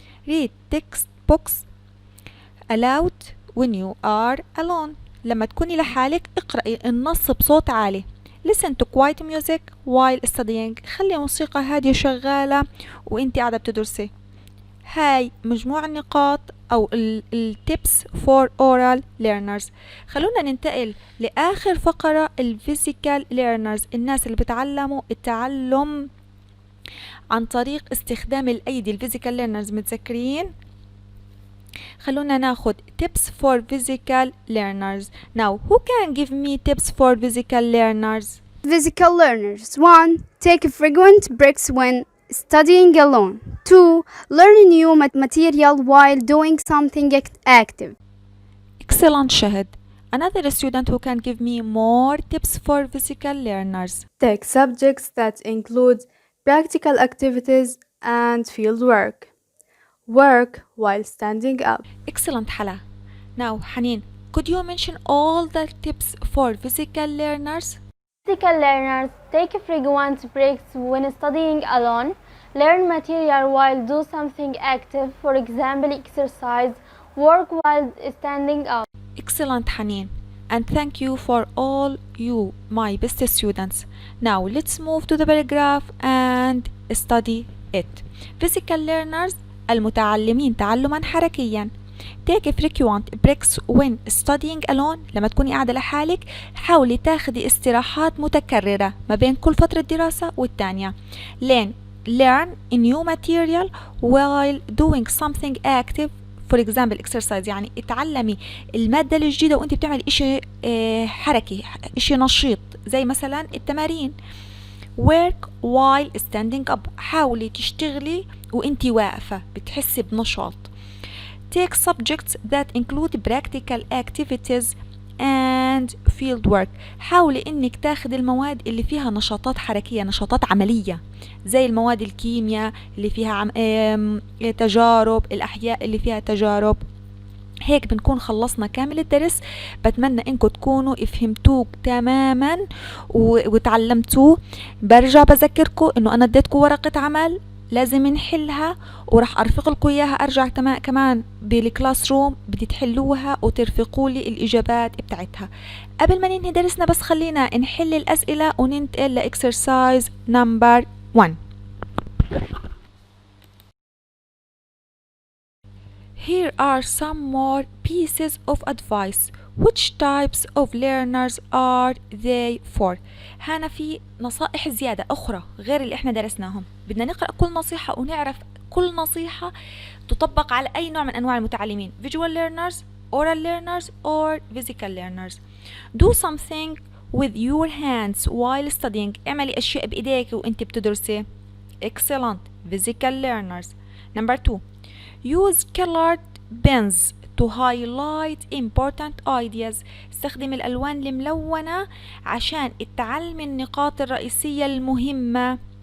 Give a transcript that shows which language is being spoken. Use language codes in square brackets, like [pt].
[en] Read textbooks aloud when you are alone. [ar] لما تكوني لحالك اقرأي النص بصوت عالي. [en] Listen to quiet music while studying. [ar] خلي موسيقى هادية شغالة وانتي قاعدة بتدرسي. هاي مجموع النقاط أو التيبس [en] for oral learners. [ar] خلونا ننتقل لآخر فقرة [en] physical learners. [ar] الناس اللي بتعلموا التعلم عن طريق استخدام الأيدي [en] physical learners. [ar] متذكرين؟ خلونا ناخد [en] tips for physical learners. Now, who can give me tips for physical learners? Physical learners. 1. Take frequent breaks when studying alone. 2. Learn new material while doing something active. Excellent, Shahid. Another student who can give me more tips for physical learners. Take subjects that include practical activities and field work. Work while standing up. Excellent, Hala. Now, Hanin, could you mention all the tips for physical learners? Physical learners take frequent breaks when studying alone. Learn material while do something active, for example, exercise. Work while standing up. Excellent, Hanin. And thank you for all you, my best students. Now, let's move to the paragraph and study it. Physical learners [ar] المتعلمين تعلما حركيا. [en] Take frequent breaks when studying alone. [ar] لما تكوني قاعدة لحالك حاولي تاخدي استراحات متكررة ما بين كل فترة دراسة والتانية. [en] Learn a new material while doing something active, for example exercise. [ar] يعني اتعلمي المادة الجديدة وانت بتعمل اشي حركي، اشي نشيط زي مثلا التمارين. [en] Work while standing up. [ar] حاولي تشتغلي وانتي واقفة بتحسي بنشاط. [en] Take subjects that include practical activities and field work. [ar] حاولي انك تاخد المواد اللي فيها نشاطات حركية، نشاطات عملية، زي المواد الكيمياء اللي فيها تجارب، الأحياء اللي فيها تجارب. هيك بنكون خلصنا كامل الدرس. بتمنى انكم تكونوا فهمتوه تماما وتعلمتوه. برجع بذكركم انه انا اديتكم ورقة عمل لازم نحلها وراح ارفق لكم اياها. ارجع كمان بالكلاس روم بدي تحلوها وترفقوا لي الاجابات بتاعتها. قبل ما ننهي درسنا بس خلينا نحل الاسئلة وننتقل [en] لاكسرسايز number 1. Here are some more pieces of advice. Which types of learners are they for؟ [ar] هنا في نصائح زيادة أخرى غير اللي احنا درسناهم. بدنا نقرأ كل نصيحة ونعرف كل نصيحة تطبق على أي نوع من أنواع المتعلمين. [en] Visual learners, oral learners or physical learners. Do something with your hands while studying. [ar] اعملي أشياء بإيديك وأنت بتدرسي. [en] Excellent. Physical learners. Number 2. Use colored pens to highlight important ideas. [ar] استخدم الألوان الملونة عشان تعلم النقاط الرئيسية المهمة.